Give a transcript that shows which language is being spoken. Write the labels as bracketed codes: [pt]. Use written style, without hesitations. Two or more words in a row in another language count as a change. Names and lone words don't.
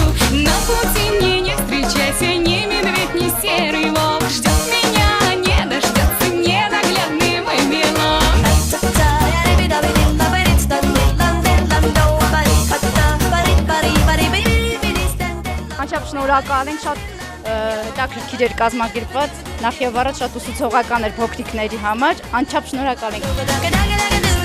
[ru] На пути мне не встречайся, ни медведь, ни серый волк, ждет меня, не дождется ненаглядный мой белок. [hy] Անչափ շնորհակալ ենք, շատ հետաքրքիր էր կազմակերպված, նախ եւ առաջ շատ ուսուցողական էր փոքրիկների համար, անչափ շնորհակալ ենք։